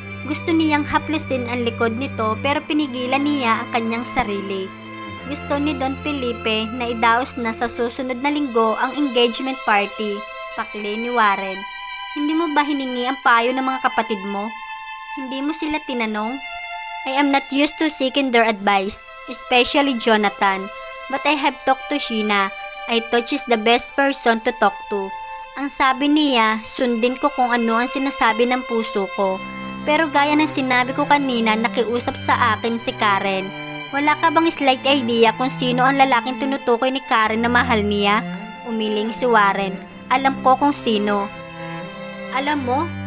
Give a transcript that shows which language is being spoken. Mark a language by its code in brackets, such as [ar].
[tl] Gusto niyang haplusin ang likod nito pero pinigilan niya ang kanyang sarili. Gusto ni Don Felipe na idaos na sa susunod na linggo ang engagement party. Pakli ni Warren. Hindi mo ba hiningi ang payo ng mga kapatid mo? Hindi mo sila tinanong? [en] I am not used to seeking their advice, especially Jonathan. But I have talked to Sheena. I thought she's the best person to talk to. [tl] Ang sabi niya, sundin ko kung ano ang sinasabi ng puso ko. Pero gaya ng sinabi ko kanina, nakiusap sa akin si Karen. Wala ka bang slight idea kung sino ang lalaking tinutukoy ni Karen na mahal niya? Umiling si Warren. Alam ko kung sino. Alam mo?